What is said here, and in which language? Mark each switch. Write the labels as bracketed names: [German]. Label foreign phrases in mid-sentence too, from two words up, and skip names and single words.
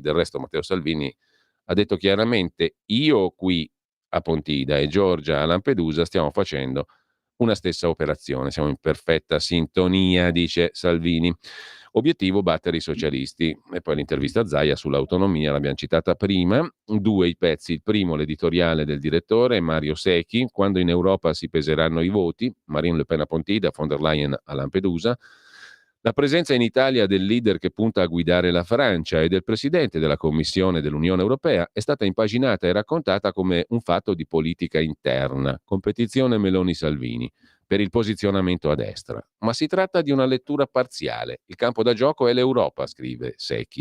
[Italian] Del resto Matteo Salvini ha detto chiaramente: io qui a Pontida e Giorgia a Lampedusa stiamo facendo una stessa operazione, siamo in perfetta sintonia, dice Salvini. Obiettivo: battere i socialisti. E poi l'intervista a Zaia sull'autonomia, l'abbiamo citata prima. 2 i pezzi: il primo l'editoriale del direttore Mario Secchi, quando in Europa si peseranno i voti, Marine Le Pen a Pontida, von der Leyen a Lampedusa. La presenza in Italia del leader che punta a guidare la Francia e del presidente della Commissione dell'Unione Europea è stata impaginata e raccontata come un fatto di politica interna, competizione Meloni-Salvini, per il posizionamento a destra. Ma si tratta di una lettura parziale. Il campo da gioco è l'Europa, scrive Secchi.